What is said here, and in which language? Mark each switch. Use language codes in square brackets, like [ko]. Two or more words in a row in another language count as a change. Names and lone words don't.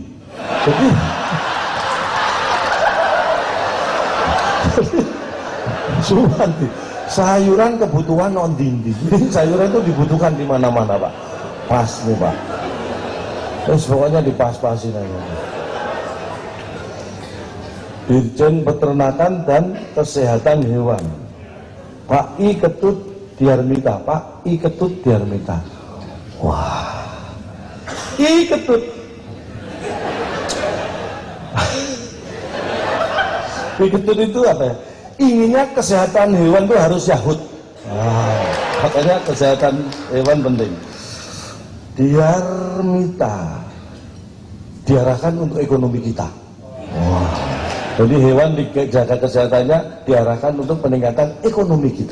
[id] Jadi Suwandi, sayuran kebutuhan ondindi. Jadi sayuran itu dibutuhkan di mana-mana Pak. Pas nih Pak. Terus pokoknya dipas-pasin aja. Dirjen Peternakan dan Kesehatan Hewan Pak I Ketut Diarmita. Wah, I Ketut I Ketut itu apa ya? Inginnya kesehatan hewan itu harus yahut. Makanya kesehatan hewan penting. Diarmita, diarahkan untuk ekonomi kita. Jadi hewan dijaga kesehatannya, diarahkan untuk peningkatan ekonomi kita.